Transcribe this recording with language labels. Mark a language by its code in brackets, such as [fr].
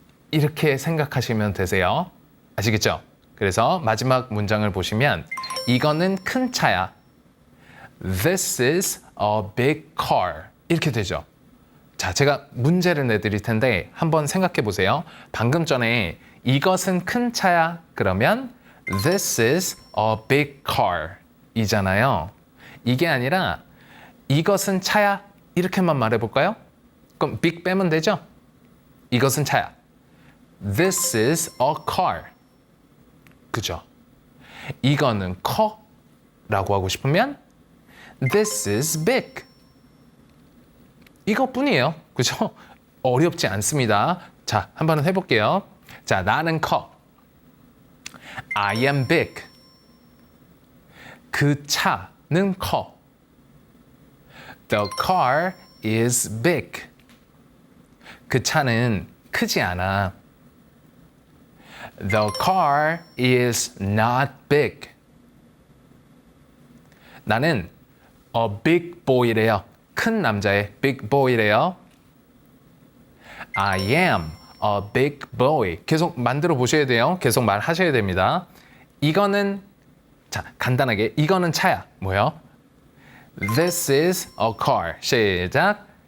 [ko] 이렇게 생각하시면 되세요. 아시겠죠? 그래서 마지막 문장을 보시면 이거는 큰 차야. [en] This is a big car. 이렇게 되죠. [ko] 자, 제가 문제를 내드릴 텐데 한번 생각해 보세요. 방금 전에 이것은 큰 차야. 그러면 [en] This is a big car [ko] 이잖아요. 이게 아니라 이것은 차야. 이렇게만 말해볼까요? 그럼 big 빼면 되죠? 이것은 차야. [en] This is a car. 그죠? [ko] 이거는 커 라고 하고 싶으면 [en] This is big. [ko] 이것뿐이에요. 그죠? 어렵지 않습니다. 자, 한번 해볼게요. 자, 나는 커. [en] I am big. [ko] 그 차는 커. [en] The car is big. [ko] 그 차는 크지 않아. [en] The car is not big. [ko] 나는 [en] a big boy [ko] 래요. 큰 남자의 big boy래요. [en] I am a big boy. [ko] 계속 만들어 보셔야 돼요. 계속 말하셔야 됩니다. 이거는 자, 간단하게 이거는 차야. 뭐요? [en] This is a car. [ko] 시작.